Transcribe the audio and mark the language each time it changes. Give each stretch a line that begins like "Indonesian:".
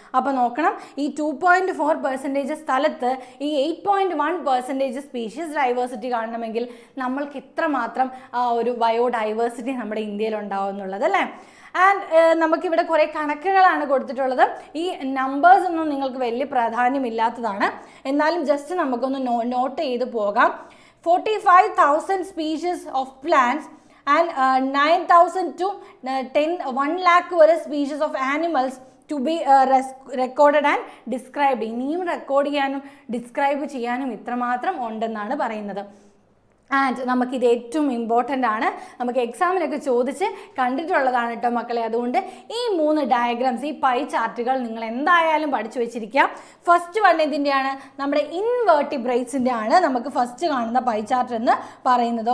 Malayalam: അപ്പോൾ നോക്കണം, ഈ 2.4% സ്ഥലത്ത് ഈ 8.1% സ്പീഷീസ് ഡൈവേഴ്സിറ്റി കാണണമെങ്കിൽ നമ്മൾക്ക് എത്രമാത്രം ഒരു ബയോഡൈവേഴ്സിറ്റി നമ്മുടെ ഇന്ത്യയിൽ ഉണ്ടാവും എന്നുള്ളത്, അല്ലേ? ആൻഡ് നമുക്കിവിടെ കുറേ കണക്കുകളാണ് കൊടുത്തിട്ടുള്ളത്. ഈ നമ്പേഴ്സ് ഒന്നും നിങ്ങൾക്ക് വലിയ പ്രാധാന്യമില്ലാത്തതാണ്, എന്നാലും ജസ്റ്റ് നമുക്കൊന്ന് നോട്ട് ചെയ്ത് പോകാം.
English: 45,000 species of plants and 9,000 to 1 lakh വരെ species of animals to be recorded and described.
Malayalam: ഇനിയും റെക്കോർഡ് ചെയ്യാനും ഡിസ്ക്രൈബ് ചെയ്യാനും ഇത്രമാത്രം ഉണ്ടെന്നാണ് പറയുന്നത്. ആൻഡ് നമുക്കിത് ഏറ്റവും ഇമ്പോർട്ടൻ്റ് ആണ്, നമുക്ക് എക്സാമിനൊക്കെ ചോദിച്ച് കണ്ടിട്ടുള്ളതാണ് കേട്ടോ മക്കളെ. അതുകൊണ്ട് ഈ 3 ഡയഗ്രാംസ്, ഈ പൈ ചാർട്ടുകൾ നിങ്ങൾ എന്തായാലും പഠിച്ചു വെച്ചിരിക്കുക. ഫസ്റ്റ് വൺ ഇതിൻ്റെയാണ്, നമ്മുടെ ഇൻവെർട്ടിബ്രേറ്റ്സിൻ്റെ ആണ് നമുക്ക് ഫസ്റ്റ് കാണുന്ന പൈ ചാർട്ട് എന്ന് പറയുന്നത്.